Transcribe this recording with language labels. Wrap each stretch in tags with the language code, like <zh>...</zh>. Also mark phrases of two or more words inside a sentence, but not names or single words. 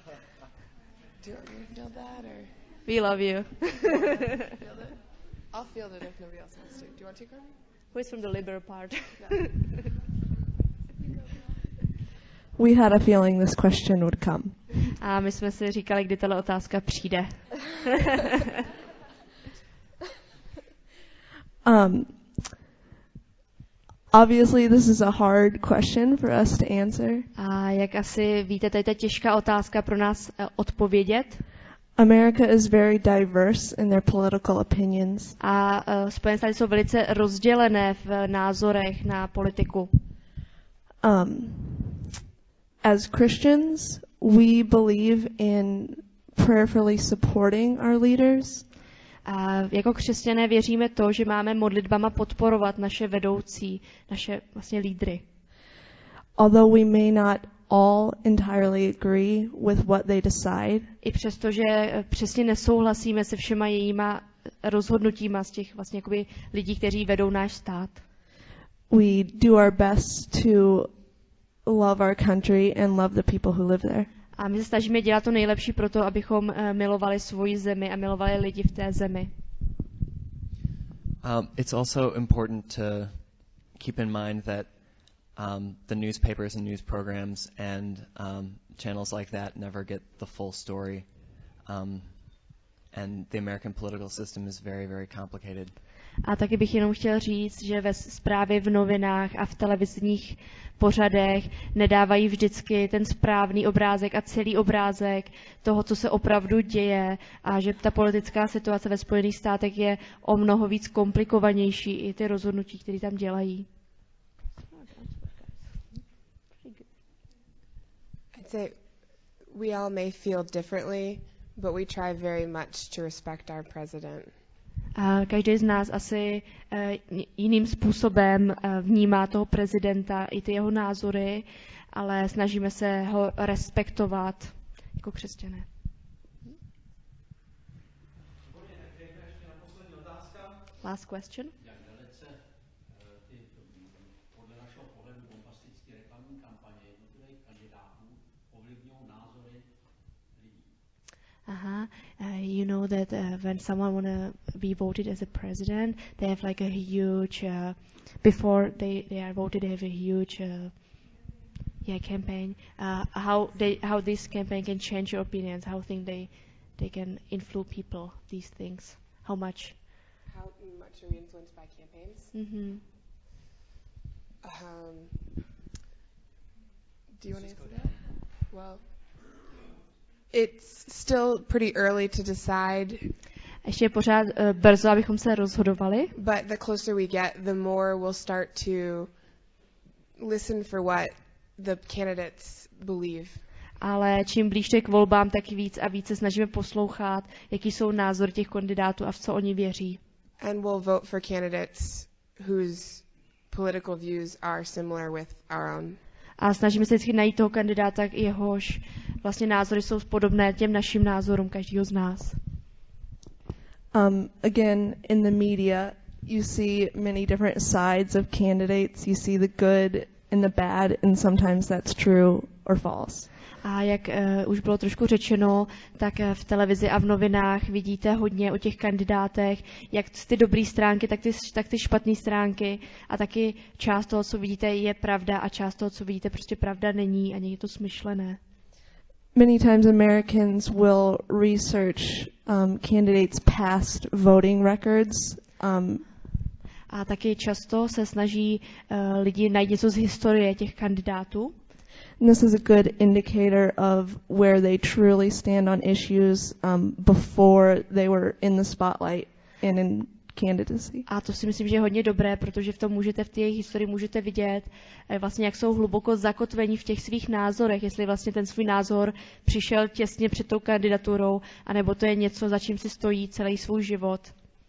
<en>Do you feel that, or we love you. field it? I'll field it if nobody else wants to. Do you want to, Carmen? Who is from the liberal part? We had a feeling this question would come.</en> <cs>A my jsme si říkali, kdy tato otázka přijde.</cs> <en>Obviously, this is a hard question for us to answer.</en> <cs>A jak asi víte, to je ta těžká otázka pro nás odpovědět.</cs> <en>America is very diverse in their political opinions.</en> <cs>A Spojené státy jsou velice rozdělené v názorech na politiku.</cs> <en>As Christians, we believe in prayerfully supporting our leaders.</en> <cs>A jako křesťané věříme to, že máme modlitbama podporovat naše vedoucí, naše vlastně lídry.</cs> <en>Although we may not all entirely agree with what they decide.</en> <cs>I přesto, že přesně nesouhlasíme se všema jejíma rozhodnutíma z těch vlastně jakoby lidí, kteří vedou náš stát.</cs> <en>We do our best to love our country and love the people who live there.</en> <cs>A my se snažíme dělat to nejlepší pro to, abychom milovali svoji zemi a milovali lidi v té zemi.</cs> <en>It's also important to keep in mind that the newspapers and news programs and channels like that never get the full story. And the American political system is very, very complicated.</en> <cs>A taky bych jenom chtěl říct, že ve zprávě v novinách a v televizních pořadech nedávají vždycky ten správný obrázek a celý obrázek toho, co se opravdu děje, a že ta politická situace ve Spojených státech je o mnoho víc komplikovanější, i ty rozhodnutí, které tam dělají.</cs> <en>I'd say we all may feel differently, but we try very much to respect our president.</en> <cs>A každý z nás asi jiným způsobem vnímá toho prezidenta i ty jeho názory, ale snažíme se ho respektovat jako křesťané.</cs> <en>Last question.</en> <cs>Jak dalece ty podle našeho pohledu bombastické reklamní kampaně jednotlivých kandidátů ovlivňují názory lidí?</cs> <en>You know that when someone wanna be voted as a president, they have like a huge before they are voted, they have a huge campaign. How this campaign can change your opinions? How think they can influence people? These things. How much? how much are we influenced by campaigns? Mhm. Do you want to answer that? Well, it's still pretty early to decide.</en> <cs>Ještě je pořád brzo, abychom se rozhodovali.</cs> <en>But the closer we get, the more we'll start to listen for what the candidates believe.</en> <cs>Ale čím blíž k volbám, tak víc a víc se snažíme poslouchat, jaký jsou názory těch kandidátů a v co oni věří.</cs> <en>And we'll vote for candidates whose political views are similar with our own.</en> <cs>A snažíme se vždycky najít toho kandidáta, jehož vlastně názory jsou podobné těm našim názorům každého z nás.</cs> <en>Again, in the media, you see many different sides of candidates. You see the good and the bad, and sometimes that's true or false.</en> <cs>A jak už bylo trošku řečeno, tak v televizi a v novinách vidíte hodně o těch kandidátech, jak ty dobré stránky, tak ty špatné stránky. A taky část toho, co vidíte, je pravda a část toho, co vidíte, prostě pravda není a někdy je to smyšlené.</cs> <en>Many times Americans will research candidates' past voting records.</en> <cs>A taky často se snaží lidi najít něco z historie těch kandidátů.</cs> <en>And this is a good indicator of where they truly stand on issues before they were in the spotlight and in candidacy.</en> <cs>A to si myslím, že je hodně dobré, protože v tom můžete v té jejich historii můžete vidět vlastně, jak jsou hluboko zakotvení v těch svých názorech, jestli vlastně ten svůj názor přišel těsně před tou kandidaturou, anebo to je něco, za čím si stojí celý svůj život.</cs>